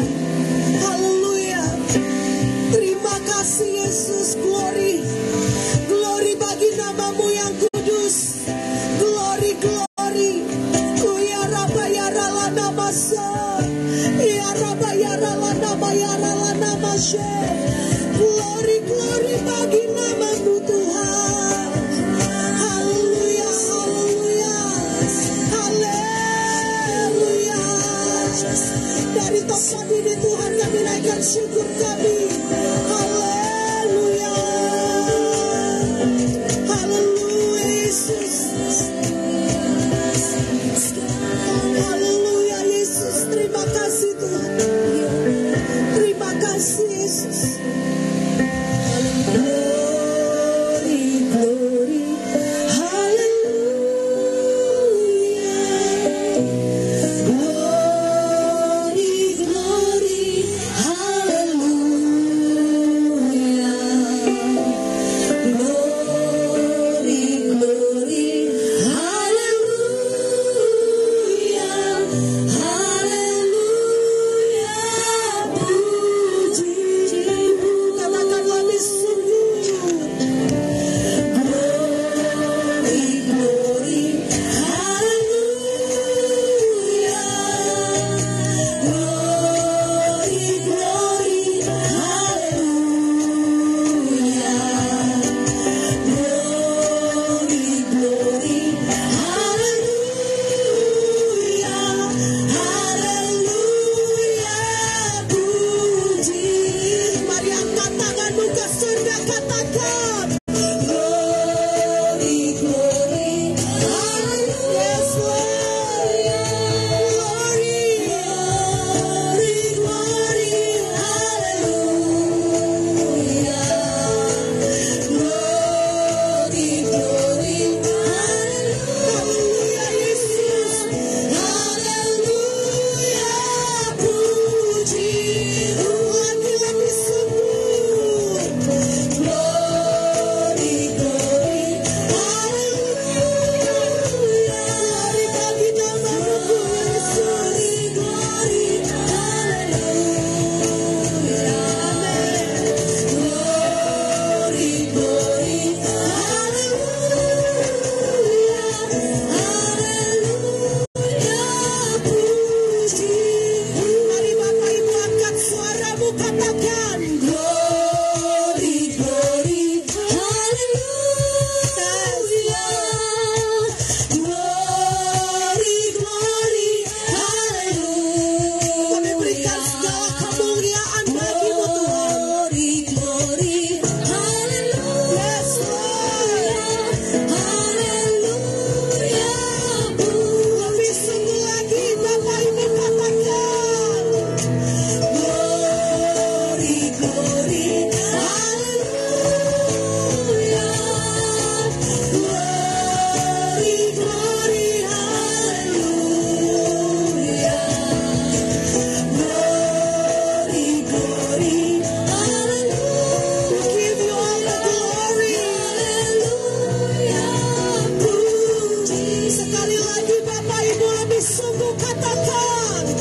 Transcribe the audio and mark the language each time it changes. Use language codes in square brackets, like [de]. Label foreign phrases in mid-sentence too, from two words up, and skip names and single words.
[id] Haleluya. Terima kasih Yesus. Glory. Glory bagi nama-Mu yang kudus. [en] Glory, glory. Ya Rabba ya Rala namasa. Ya Rabba ya Rala nama ya Rala namasya. Glory, glory [id] bagi nama-Mu Tuhan. Haleluya, haleluya. Haleluya. Dari tempat ini Tuhan kami naikkan syukur kami. Haleluya. Haleluya Yesus. Haleluya Yesus. Terima kasih Tuhan. Terima kasih Yesus. [en] Glory, glory. Haleluya. Glory, glory. Haleluya. Glory, glory. [id] Haleluya. Haleluya. Puji-Mu. Katakan lebih sungguh. [en] Glory, glory. Haleluya. Glory, glory. Haleluya. Glory, glory. [id] Haleluya. Haleluya. Puji. Mari angkat tanganmu ke surga, katakan. [en] Glory, glory. Haleluya. Yes, Lord. Glory, glory, glory. Haleluya. Glory, glory. [id] Haleluya Yesus. Haleluya. Puji. Lagi lebih sungguh. [en] Glory, glory. Haleluya. [id] Glory bagi nama-Mu Yesus. Glory. Haleluya. [en] Amen. Glory, glory. [id] Haleluya. Haleluya. Puji. Mari Bapak Ibu angkat suaramu, katakan. [en] Glory, glory. Haleluya. Glory, glory. [id] Haleluya. Kami berikan segala kemuliaan bagi-Mu Tuhan. [en] Glory, glory. Haleluya. Yes, Lord. [id] Haleluya. Lebih sungguh lagi Bapak Ibu katakan. [en] Glory, glory. Haleluya. Glory, glory. Haleluya. Glory, glory. [id] Haleluya. [en] Give you all the glory. [id] Haleluya. Puji. Sekali lagi Bapak Ibu lebih sungguh katakan.